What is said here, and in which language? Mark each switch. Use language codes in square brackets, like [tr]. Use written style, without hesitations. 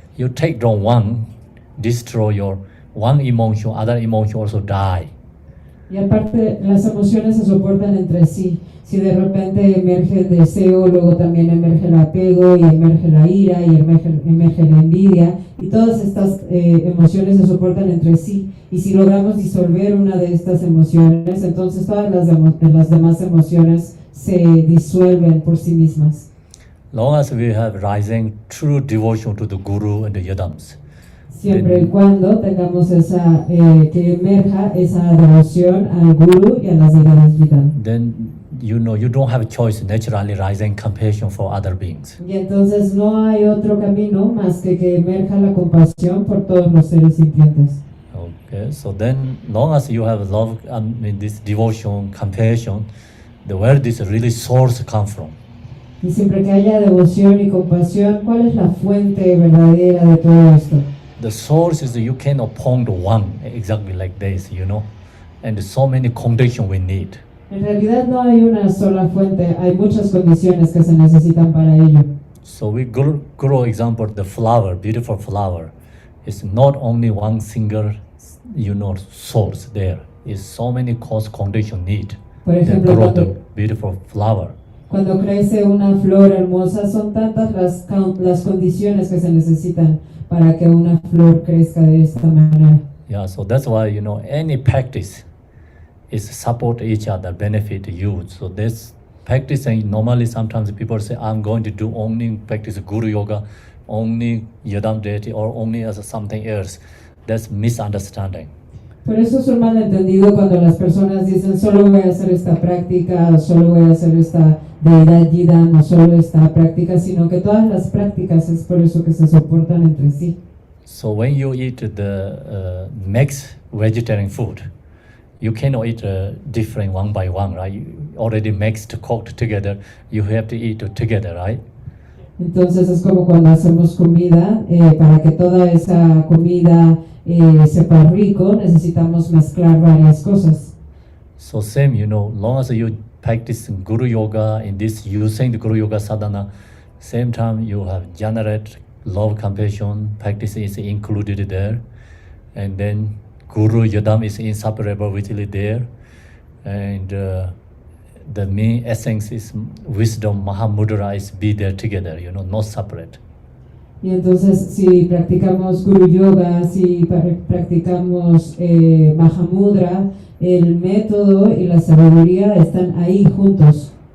[en] You take down one, destroy your one emotion, other emotion also die. [es] Y aparte, las emociones se soportan entre sí. Si de repente emerge el deseo, luego también emerge el apego, y emerge la ira, y emerge la envidia, y todas estas emociones se soportan entre sí. Y si logramos disolver una de estas emociones, entonces todas las demás emociones se disuelven por sí mismas. [en] Long as we have rising true devotion to the Guru and the Yadams, [es] Siempre y cuando tengamos esa, que emerja esa devoción al Guru y a las deidades Yidam. [en] then you don't have a choice, naturally rising compassion for other beings. [es] Y entonces no hay otro camino más que emerja la compasión por todos los seres sintientes. [en] Okay, so then long as you have love, this devotion, compassion, where this really source come from? [es] Y siempre que haya devoción y compasión, ¿cuál es la fuente verdadera de todo esto? [en] The source is you cannot point one exactly like this, and so many conditions we need. [es] En realidad no hay una sola fuente, hay muchas condiciones que se necesitan para ello. [en] So we grow example, the flower, beautiful flower, is not only one single, source there. Is so many cause condition need [es] Por [en] to [es] ejemplo, [en] grow the beautiful flower. [es] cuando crece una flor hermosa, son tantas las condiciones que se necesitan para que una flor crezca de esta manera. [en] Yeah, so that's why, any practice is support each other, benefit you. So this practicing, normally sometimes people say, I'm going to do only practice Guru Yoga, only Yadam deity, or only as something else. That's misunderstanding. [es] Por eso es un malentendido cuando las personas dicen solo voy a hacer esta práctica, o solo voy a hacer esta deidad Yidam, o solo esta práctica, sino que todas las prácticas es por eso que se soportan entre sí. [en] So when you eat the mixed vegetarian food, you cannot eat different one by one, right? You already mixed, cooked together, you have to eat together, right? [es] Entonces es como cuando hacemos comida, para que toda esa comida sepa rico, necesitamos mezclar varias cosas. [en] So same, long as you practice Guru Yoga, in this using the Guru Yoga sadhana, same time you have generate love, compassion, practice is included there, and then Guru Yadam is inseparable within there, and the main essence is wisdom, Mahamudra is be there together, not separate. [es] Y entonces si practicamos Guru Yoga, si practicamos Mahamudra, el método y la sabiduría están ahí juntos.